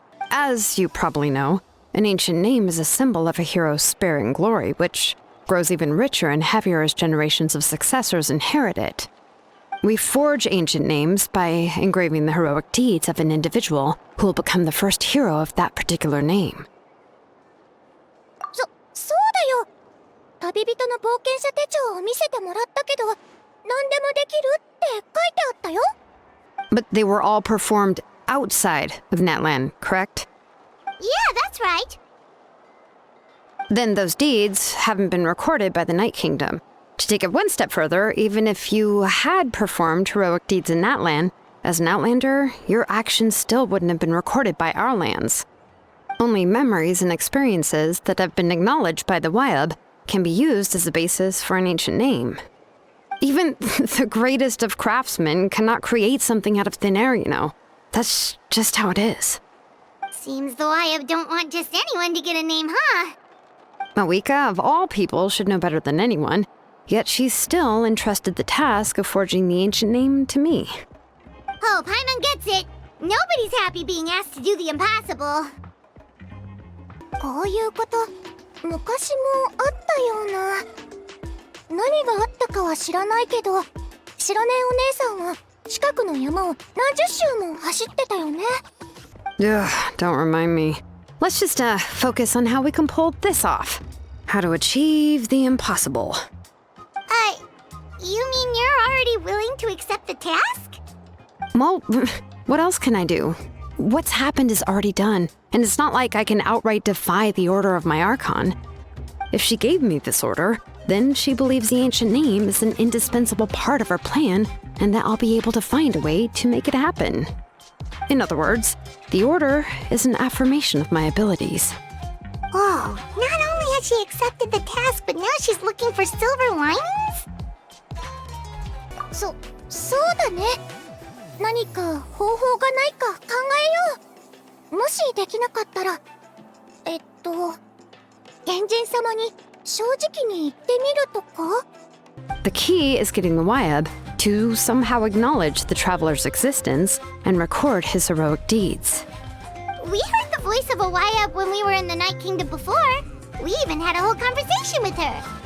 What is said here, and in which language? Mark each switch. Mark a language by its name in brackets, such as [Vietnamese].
[English] As you probably know, an ancient name is a symbol of a hero's spirit and glory, which grows even richer and heavier as generations of successors inherit it. We forge ancient names by engraving the heroic deeds of an individual who will become the first hero of that particular name. [Japanese] そうだよ。旅人の冒険者手帳を見せてもらったけど、何でもできるって書いてあったよ。 [English] But they were all performed outside of Natlan, correct? Yeah, that's right. Then those deeds haven't been recorded by the Night Kingdom. To take it one step further, even if you had performed heroic deeds in Natlan, as an Outlander, your actions still wouldn't have been recorded by our lands. Only memories and experiences that have been acknowledged by the YAB can be used as a basis for an ancient name. Even the greatest of craftsmen cannot create something out of thin air, you know. That's just how it is. Seems the YAB don't want just anyone to get a name, huh? Mawika, of all people, should know better than anyone, yet she's still entrusted the task of forging the ancient name to me. Oh, Paimon gets it. Nobody's happy being asked to do the impossible. [Japanese] こういうこと、昔もあったような。何があったかは知らないけど、白根お姉さんは近くの山を何十周も走ってたよね。 [English] Ugh, don't remind me. Let's just focus on how we can pull this off. How to achieve the impossible. You mean you're already willing to accept the task? Well, what else can I do? What's happened is already done, and it's not like I can outright defy the order of my Archon. If she gave me this order, then she believes the ancient name is an indispensable part of her plan, and that I'll be able to find a way to make it happen. In other words, the order is an affirmation of my abilities. Oh, not only has she accepted the task, but now she's looking for silver linings? [Japanese] そうだね。何か方法がないか考えよう。もしできなかったら、原人様に正直に言ってみるとか? [English] The key is getting the YAB to somehow acknowledge the traveler's existence and record his heroic deeds. We heard the voice of a YAB when we were in the Night Kingdom before. We even had a whole conversation with her.